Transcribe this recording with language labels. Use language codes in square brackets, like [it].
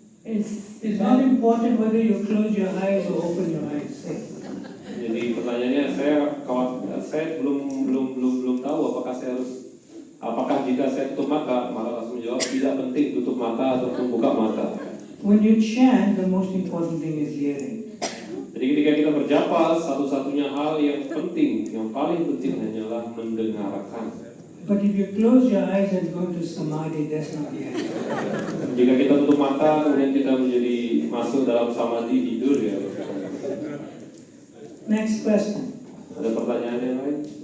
[en] It's not important whether you close your eyes or open your eyes. [id] Jadi pertanyaannya saya belum tahu apakah jika saya tutup mata, maka langsung menjawab tidak penting tutup mata ataupun buka mata. [en] When you chant, the most important thing is hearing. [id] Jadi ketika kita berjapa, satu-satunya hal yang penting, yang paling penting hanyalah mendengarkan. [en] But if you close your eyes and go to samadhi, that's not hearing. [id] Jika kita tutup mata, kemudian kita menjadi masuk dalam samadhi tidur ya. [en] Next question. [id] Ada pertanyaan yang lain?